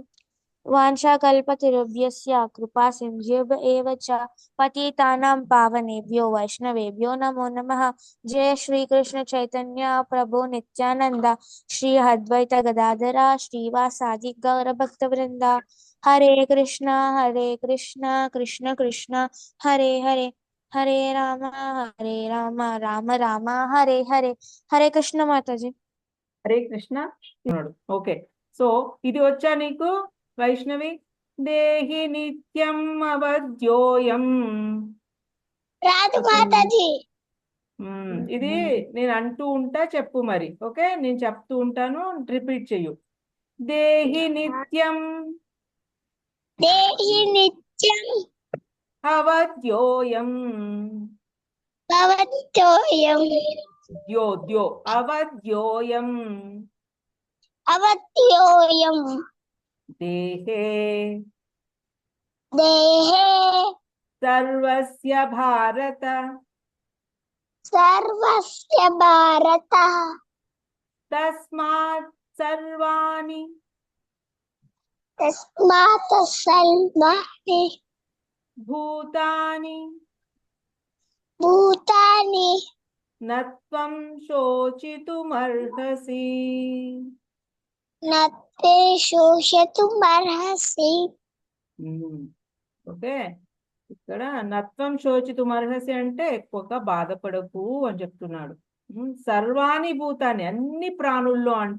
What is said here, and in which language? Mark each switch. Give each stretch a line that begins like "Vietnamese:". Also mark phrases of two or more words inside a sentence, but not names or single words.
Sanskrit: वाञ्छाकल्पतरुभ्यश्च कृपा सिन्धुभ्य एव च पतितानां पावनेभ्यो वैष्णवेभ्यो नमो नमः। जय श्री कृष्ण चैतन्य प्रभु नित्यानंद श्री अद्वैत गदाधर श्रीवासादि गौर भक्तवृंद। हरे कृष्णा कृष्ण कृष्ण हरे हरे हरे राम राम राम हरे हरे। हरे कृष्ण माताजी।
Telugu: హరే కృష్ణ. ఓకే, సో ఇది వచ్చా నీకు వైష్ణవి?
Sanskrit: దేహి నిత్యం అవధ్యోయం.
Telugu: రాదు మాతాజీ. ఇది నేను అంటూ ఉంటా, చెప్పు మరి. ఓకే, నేను చెప్తూ ఉంటాను, రిపీట్ చెయ్యు.
Sanskrit: దేహి నిత్యం దేహి నిత్యం అవధ్యోయం అవధ్యోయం ద్యో ద్యో అవధ్యోయం అవధ్యోయం దేహే దేహే సర్వస్య భారత సర్వస్య భారత తస్మాత్ సర్వాణి తస్మాత్ సర్వాణి భూతాని భూతాని నత్వం శోచితుమర్హసి. నత్తే శోషితుమర్హసి.
Telugu: ఓకే, ఇక్కడ
Sanskrit: నత్వం శోచితుమర్హసి
Telugu: అంటే ఎక్కువగా బాధపడకు అని చెప్తున్నాడు.
Sanskrit: సర్వాణి భూతాన్ని,
Telugu: అన్ని ప్రాణుల్లో అంట.